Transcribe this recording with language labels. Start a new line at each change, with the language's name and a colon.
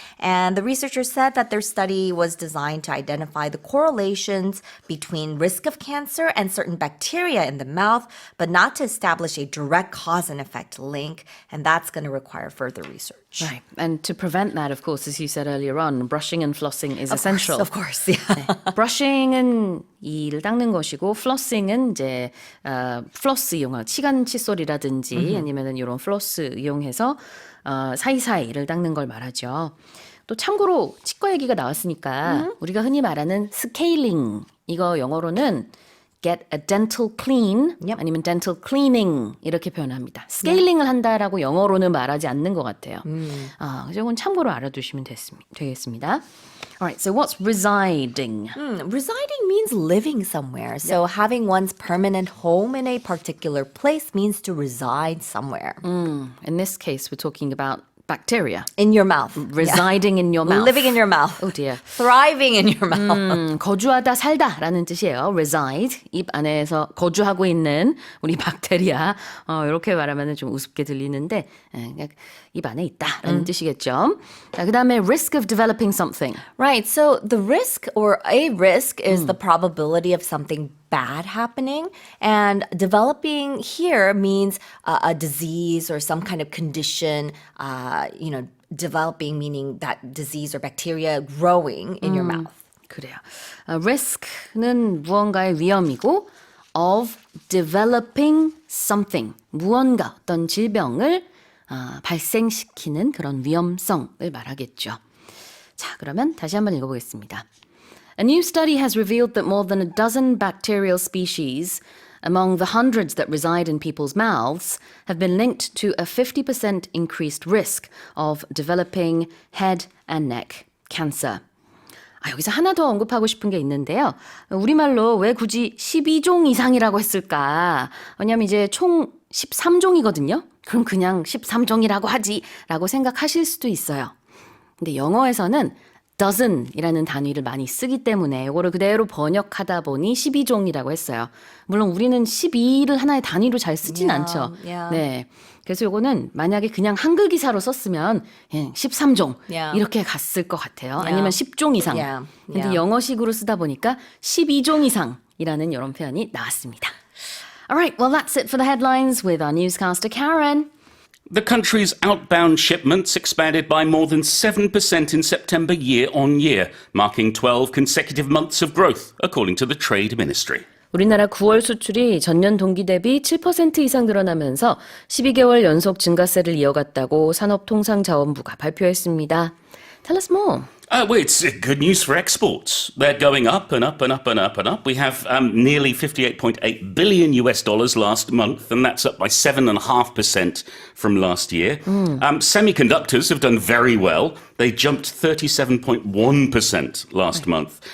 English: And the researchers said that their study was designed to identify the correlations between risk of cancer and certain bacteria in the mouth, but not to establish a direct cause and effect link. And that's going to require further research. Right. And to prevent that, of course, as you said earlier on, brushing and flossing is essential. Of course, yeah.
Korean: brushing은 이를 닦는 것이고, flossing은 이제 플러스 이용한 치간 칫솔이라든지 아니면은 이런 플러스 이용해서 사이사이를 닦는 걸 말하죠. 또 참고로 치과 얘기가 나왔으니까 우리가 흔히 말하는 스케일링, 이거 영어로는
English: get a dental clean
Korean: 아니면
English: dental cleaning
Korean: 이렇게 표현합니다. 스케일링을 한다라고 영어로는 말하지 않는 것 같아요. 그래서 이건 참고로 알아두시면 되겠습니다.
English: Alright, so what's residing? Residing means living somewhere. So having one's permanent home in a particular place means to reside somewhere. In this case, we're talking about bacteria. In your mouth. Residing in your mouth. Living in your mouth. Oh dear. Thriving in your mouth.
Korean: 거주하다 살다라는 뜻이에요. reside, 입 안에서 거주하고 있는 우리 박테리아. 이렇게 말하면 좀 우습게 들리는데 그냥 입 안에 있다라는 뜻이겠죠. 자, 그다음에
English: risk of developing something. Right. So the risk or a risk is the probability of something bad happening. And developing here means a disease or some kind of condition, developing meaning that disease or bacteria growing in your mouth.
Korean: 그래요. risk는 무언가의 위험이고
English: of developing something,
Korean: 무언가 어떤 질병을 발생시키는 그런 위험성을 말하겠죠. 자, 그러면 다시 한번 읽어보겠습니다.
English: A new study has revealed that more than a dozen bacterial species among the hundreds that reside in people's mouths have been linked to a 50% increased risk of developing head and neck cancer.
Korean: 여기서 하나 더 언급하고 싶은 게 있는데요. 우리말로 왜 굳이 12종 이상이라고 했을까? 왜냐면 이제 총 13종이거든요. 그럼 그냥 13종이라고 하지라고 생각하실 수도 있어요. 근데 영어에서는 dozen이라는 단위를 많이 쓰기 때문에 이거를 그대로 번역하다 보니 12종이라고 했어요. 물론 우리는 12를 하나의 단위로 잘 쓰진 않죠. 네. 그래서 이거는 만약에 그냥 한글 기사로 썼으면 13종 이렇게 갔을 것 같아요. 아니면 10종 이상. 근데 영어식으로 쓰다 보니까 12종 이상이라는 이런 표현이 나왔습니다.
English: Alright, well that's it for the headlines with our newscaster Karen. The country's outbound shipments expanded by more than 7% in September year on year, marking 12 consecutive months of growth, according to the Trade Ministry.
Korean: 우리나라 9월 수출이 전년 동기 대비 7% 이상 늘어나면서 12개월 연속 증가세를 이어갔다고 산업통상자원부가 발표했습니다.
English: Tell us more. Well, it's good news for exports. They're going up and up and up and up and up. We have nearly $58.8 billion last month, and that's up by 7.5% from last year. Semiconductors have done very well. They jumped 37.1% last month.